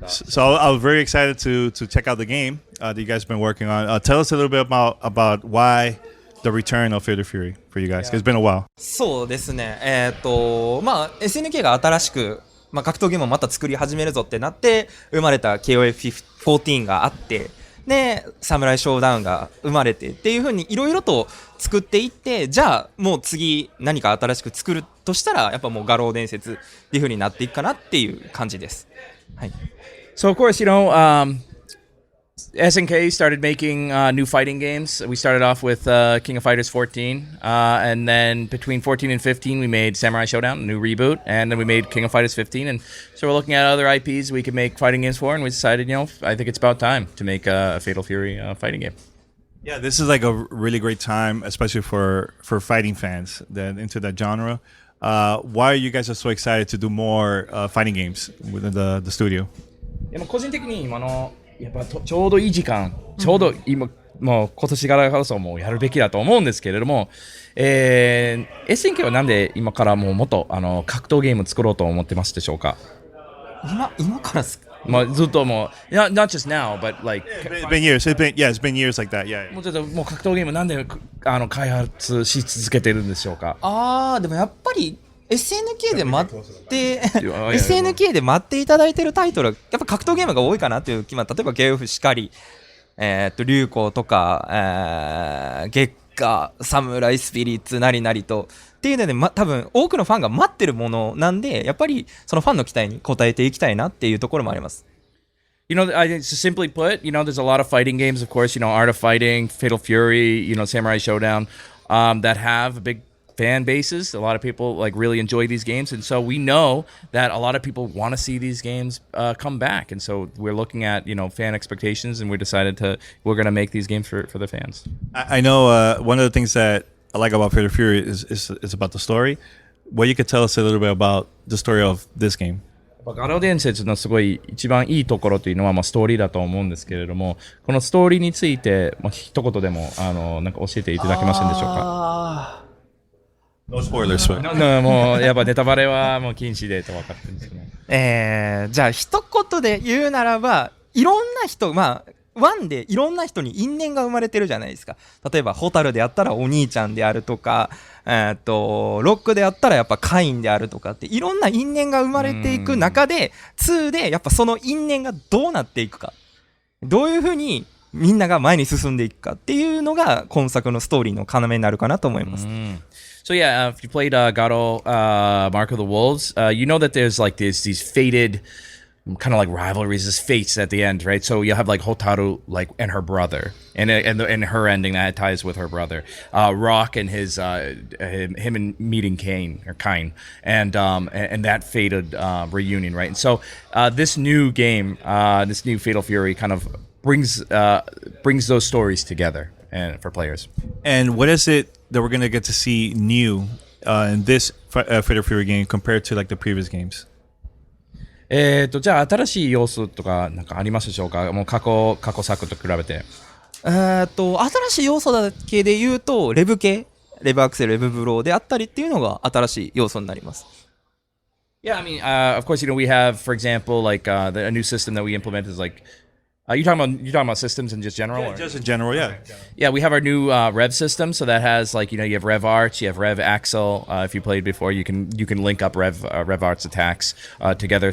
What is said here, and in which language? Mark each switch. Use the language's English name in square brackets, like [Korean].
[English] So I was very excited to check out the game that you guys have been working on. Tell us a little bit about why the return of Fatal Fury for you guys. It's been a while. [Japanese] そうですね。まあ SNK が新しくまあ、格闘ゲームをまた作り始めるぞってなって生まれた KOF14 があって、でサムライショーダウンが生まれてっていう風にいろいろと作っていって、じゃあもう次何か新しく作るとしたらやっぱもう画廊伝説っていう風になっていくかなっていう感じです。はい。 [English] So of course, SNK started making new fighting games. We started off with King of Fighters 14, and then between 14 and 15, we made Samurai Showdown, a new reboot, and then we made King of Fighters 15. And so we're looking at other IPs we could make fighting games for, and we decided, I think it's about time to make a Fatal Fury fighting game. Yeah, this is like a really great time, especially for fighting fans that into that genre. Why are you guys so excited to do more fighting games within the studio? [Japanese] でも個人的に今のやっぱちょうどいい時間、ちょうど今、もう今年からこそもうやるべきだと思うんですけれども、SNK はなんで今からもっと格闘ゲーム作ろうと思ってますでしょうか？今からまあずっともう [English] not just now but like It's been years. It's been years like that. Yeah. [Japanese] もうちょっともう格闘ゲームなんで開発し続けてるんでしょうか？でもやっぱりSNK で待ってSNK で待っていただいてるタイトルはやっぱ格闘ゲームが多いかなという気、例えば KOF しかり、竜光とか、月下サムライスピリッツなりなりとっていうので、多分多くのファンが待ってるものなんで、やっぱりそのファンの期待に応えていきたいなっていうところもあります。 [English] I think simply put, there's a lot of fighting games, of course, Art of Fighting, Fatal Fury, Samurai Showdown, that have a big fan bases. A lot of people really enjoy these games, and so we know that a lot of people want to see these games come back, and so we're looking at fan expectations, and we decided we're going to make these games for the fans. I know one of the things that I like about Fatal Fury is about the story. What you could tell us a little bit about the story of this game? [Japanese] 画廊伝説のすごい一番いいところというのはストーリーだと思うんですけれども、このストーリーについて一言でもなんか教えていただけませんでしょうか [English] ？No spoilers. [Japanese] もうやっぱネタバレはもう禁止でと分かってるんですけど、じゃあ一言で言うならば、いろんな人、1でいろんな人に因縁が生まれてるじゃないですか。例えばホタルであったらお兄ちゃんであるとか、ロックであったらやっぱカインであるとかって、いろんな因縁が生まれていく中で、2でやっぱその因縁がどうなっていくか、どういうふうにみんなが前に進んでいくかっていうのが今作のストーリーの要になるかなと思います。 [English] So yeah, if you played Garo, Mark of the Wolves, you know that there's these fated kind of rivalries, this fates at the end, right? So you have Hotaru and her brother, and her ending that ties with her brother. Rock and his him and meeting Kain, and that fated reunion, right? And so this new game, this new Fatal Fury, kind of brings those stories together and for players. And what is it that we're gonna get to see new in this Fatal Fury game compared to the previous games? [Japanese] じゃあ新しい要素とかなんかありますでしょうか？もう過去作と比べて。新しい要素だけで言うとレブアクセル、レブブローであったりっていうのが新しい要素になります。 [English] Yeah, I mean, of course, we have, for example, a new system that we implement is you're talking about systems in just general? Yeah, just in general, yeah. Yeah, we have our new Rev system, so that has you have Rev Arch, you have Rev Axel. If you played before, you can link up Rev Arch attacks together.